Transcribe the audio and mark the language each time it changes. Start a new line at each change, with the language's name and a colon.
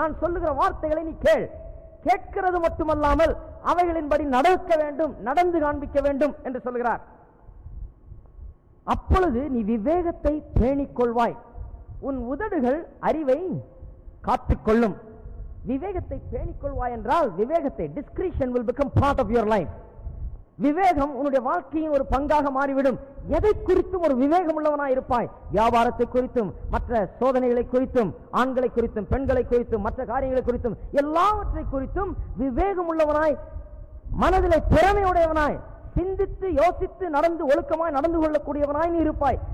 Tamil: நான் சொல்லுகிற வார்த்தைகளை நீ கேள். கேட்கிறது மட்டுமல்லாமல் அவைகளின்படி நடக்க வேண்டும், நடந்து காண்பிக்க வேண்டும் என்று சொல்கிறார். அப்பொழுது நீ விவேகத்தை பேணிக் கொள்வாய், உன் உதடுகள் அறிவை காத்துக்கொள்ளும். விவேகத்தை பேணிக் கொள்வாய் என்றால் விவேகத்தை,
English: discretion will become part of your life.
Tamil: விவேகம் உன்னுடைய வாழ்க்கையின் ஒரு பங்காக மாறிவிடும். எதை குறித்தும் ஒரு விவேகம் உள்ளவனாய் இருப்பாய். வியாபாரத்தை குறித்தும், மற்ற சோதனைகளை குறித்தும், ஆண்களை குறித்தும், பெண்களை குறித்தும், மற்ற காரியங்களை குறித்தும், எல்லாவற்றை குறித்தும் விவேகம் உள்ளவனாய், மனதிலே திறமையுடையவனாய், சிந்தித்து யோசித்து நடந்து ஒழுக்கமாய் நடந்து கொள்ளக்கூடியவனாய் நீ இருப்பாய்.